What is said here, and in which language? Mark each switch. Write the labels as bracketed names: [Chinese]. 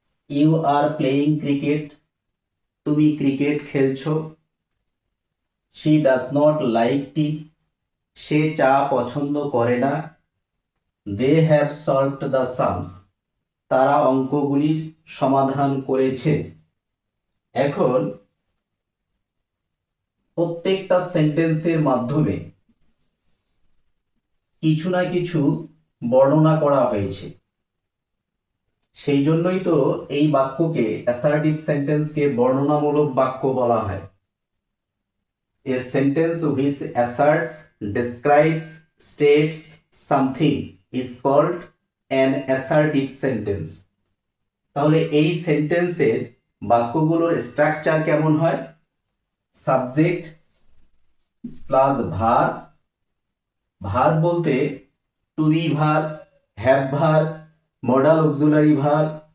[English] You are playing cricket. [Bangla] তুমি cricket খেলছো। [English] She does not like tea. [Bangla] সে চা পছন্দ করে না। [English] They have solved the sums. [Bangla] তারা অঙ্কগুলির সমাধান করেছে। এখন প্রত্যেকটা সেন্টেন্সের মাধ্যমে কিছু না কিছু বর্ণনা করা হয়েছে। সেই জন্যই তো এই বাক্যকে, অ্যাসার্টিভ সেন্টেন্সকে বর্ণনামূলক বাক্য বলা হয়। [English] A sentence which asserts, describes, states something is called an assertive sentence. [Bangla] তাহলে এই সেন্টেন্সের বাক্যগুলোর স্ট্রাকচার কেমন হয়? [English] Subject plus verb. Verb [Bangla] বলতে [English] To be verb, have verb, modal auxiliary verb.